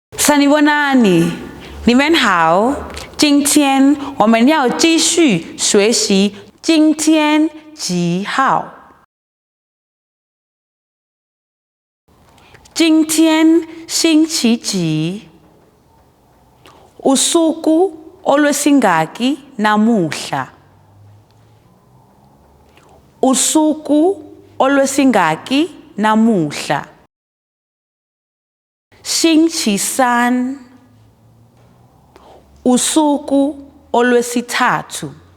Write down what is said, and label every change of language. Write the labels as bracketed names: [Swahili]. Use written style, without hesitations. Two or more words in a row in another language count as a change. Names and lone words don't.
[Zulu] Sanibonani, [Chinese] 你们好。今天我们要继续学习今天几号。今天星期几 ？ [Zulu] Usuku olwesingaki namuhla. Usuku olwesingaki namuhla. [Chinese] 星期三 [Zulu] usuku olwesithathu.